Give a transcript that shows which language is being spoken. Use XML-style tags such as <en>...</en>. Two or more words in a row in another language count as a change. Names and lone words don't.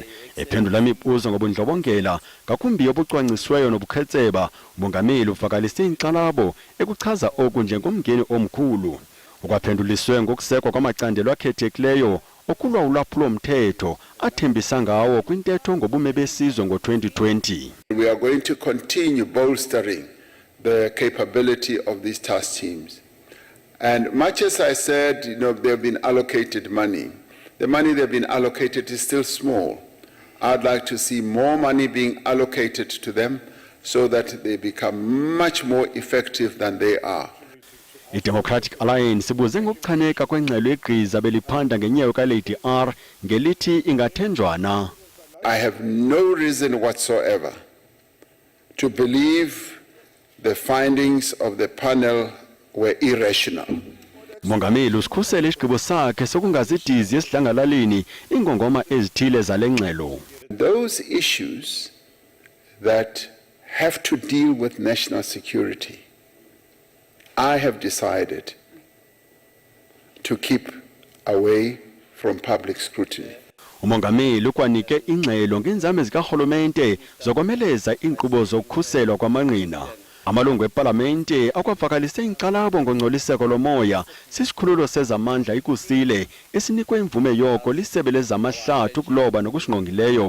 <xh>Ephendula imibuzo ngobundlobongela ngakumbi obucwangcisweyo nobukhetseba, umongameli uvakalise inkxalabo ekuchaza oku njengomngeni omkhulu. Ukwaphenduliswe ngokusekwa kwamacandelo akhethekileyo okulwa ulwaphulo mthetho athembisa ngawo kwintetho ngobume besizwe ngo-2020.</xh> <en>We are going to continue bolstering the capability of these task teams. And much as I said, they've been allocated money. The money they've been allocated is still small. I'd like to see more money being allocated to them so that they become much more effective than they are.</en> <xh>I-Democratic Alliance ibuze ngokuchaneka kwengxelo egqiza beliphanda ngenyawo kaLady R ngelithi ingathenjwana.</xh> <en>I have no reason whatsoever to believe the findings of the panel were irrational.</en> <xh>Mongameli usikhusele isigqibo sakhe sokungazidizi esidlangalaleni ingongoma ezithile zale ngxelo.</xh> <en>Those issues that have to deal with national security, I have decided to keep away from public scrutiny.</en> <xh>Umongameli ukwanike ingxelo ngenzame zikarhulumente zokomeleza inkqubo zokukhuselwa kwamangqina. Amalungu eParlamente akwavakalise inkxalabo ngongcoliseko lomoya sisikhululo sezamandla ikusile esinikwe imvume yoko lisebe lezamahlathi ukuloba nokusingqongileyo.</xh>